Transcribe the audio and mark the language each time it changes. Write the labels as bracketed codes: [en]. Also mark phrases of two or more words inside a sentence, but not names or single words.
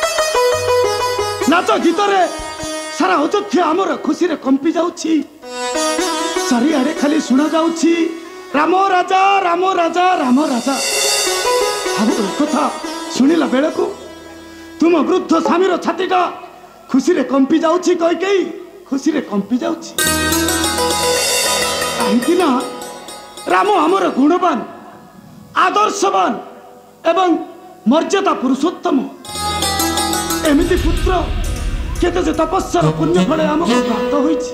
[or] ନାଚ ଗୀତ ରେ ସାରା ଅଯୋଧ୍ୟା ଆମର ଖୁସି ରେ କମ୍ପି ଯାଉଛି। ଚାରିଆଡେ ଖାଲି ଶୁଣା ଯାଉଛି ରାମ ରାଜା ରାମ ରାଜା ରାମ ରାଜା राम राजा राम राजा। ଅବ କଥା ଶୁଣିଲା ବେଳକୁ ତୁମ ବୃଦ୍ଧ ସ୍ୱାମୀର ଛାତିଟା ଖୁସି ରେ କମ୍ପି ଯାଉଛି। କି ଖୁସି ରେ କମ୍ପି ଯାଉଛି କାହିଁକି ନା ରାମ ଆମର ଗୁଣବାନ ଆଦର୍ଶବାନ ଏବଂ ମର୍ଯ୍ୟାଦା ପୁରୁଷୋତ୍ତମ ଏମିତି ପୁତ୍ର କେତେ ଯେ ତପସ୍ୟାର ପୁଣ୍ୟ ଫଳେ ଆମକୁ ପ୍ରାପ୍ତ ହୋଇଛି।